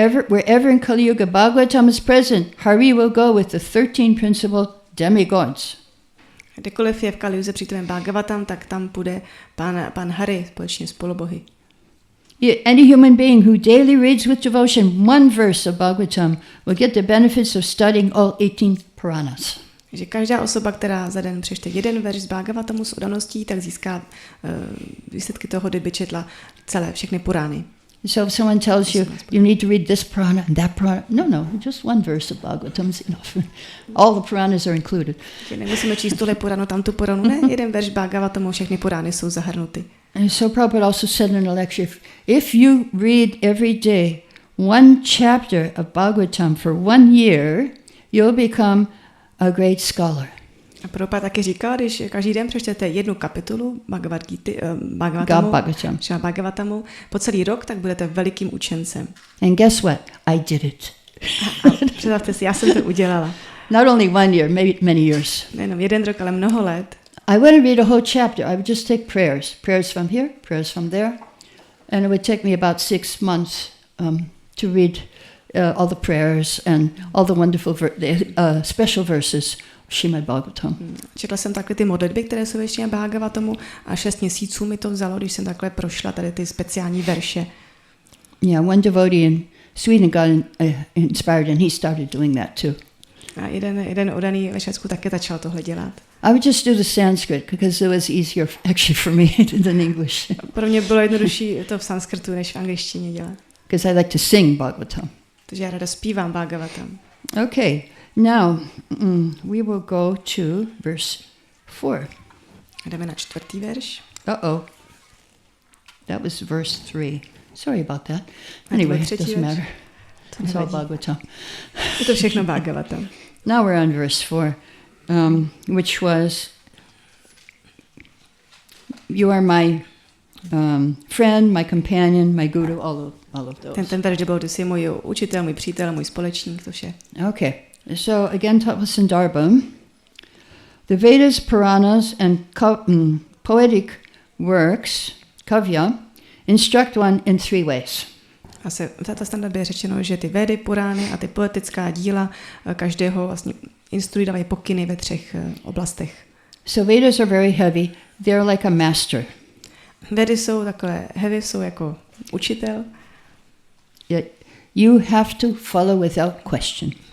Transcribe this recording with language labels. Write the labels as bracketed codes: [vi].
[en] Wherever in Kali Yuga Bhagavatam is present, Hari will go with the 13 principal demigods. [cs] Kdekoliv je v Kali Yuze přítomen Bhagavatam, tak tam půjde pan Hari společně s polobohy. [en] Any human being who daily reads with devotion one verse of Bhagavatam will get the benefits of studying all 18 Puranas. [cs] Že každá osoba, která za den přečte jeden verš z Bhagavatamu s oddaností, tak získá výsledky toho, kdyby četla všechny Purány. [en] So if someone tells you you need to read this Purana and that Purana, no, just one verse of Bhagavatam is enough. All the Puranas are included. [cs] Nemusíme číst tuhle Puranu, tamtu Puranu, ne, jeden verš Bhagavatamu, všechny Purány jsou zahrnuty. [en] And so Prabhupada also said in a lecture, if you read every day one chapter of Bhagavatam for 1 year, you'll become a great scholar. [cs] A Prabhupada taky říkal, když každý den přečtete jednu kapitolu Bhagavatamu po celý rok, tak budete velikým učencem. [en] And guess what? I did it. [cs] Představte si, já jsem to udělala. [en] Not only 1 year, maybe many years. [cs] Nejenom 1 rok, ale mnoho let. [en] I wouldn't read a whole chapter. I would just take prayers. Prayers from here, prayers from there. And it would take me about 6 months to read all the prayers and all the wonderful special verses of Šrímad Bhágavatamu. [cs] Četla jsem takhle ty modlitby, které jsou ještě na Bhagavatamu, a 6 měsíců mi to vzalo, když jsem takhle prošla tady ty speciální verše. [en] Yeah, one devotee in Sweden got inspired and he started doing that too. [cs] A jeden oddaný ve Švédsku také začal tohle dělat. [en] I would just do the Sanskrit because it was easier actually for me than English. [cs] Pro mě bylo jednodušší to v sanskrtu než v angličtině dělat. [en] Because I like to sing Bhagavatam. [cs] Takže já ráda zpívám Bhagavatam. [en] Okay, now we will go to verse 4. [cs] Jdeme na 4. verš. [en] That was verse 3. Sorry about that. Anyway, it doesn't matter. It's all Bhagavatam. [cs] Je to všechno Bhagavatam. [en] Now we're on verse 4, which was, you are my friend, my companion, my guru, all of those. [cs] Ten verš byl, ty jsi můj učitel, můj přítel, můj společník, to vše. [en] Okay, so again, Tatvasandarbha, the Vedas, Puranas, and poetic works, kavya, instruct one in 3 ways. [cs] A se v této standardě je řečeno, že ty Védy, Purány a ty poetická díla každého vlastně instruují, dávají pokyny ve 3 oblastech. [en] So Vedas are very heavy. They're like a master. [cs] Védy jsou takové heavy, jsou jako učitel. [en] You have to follow without question.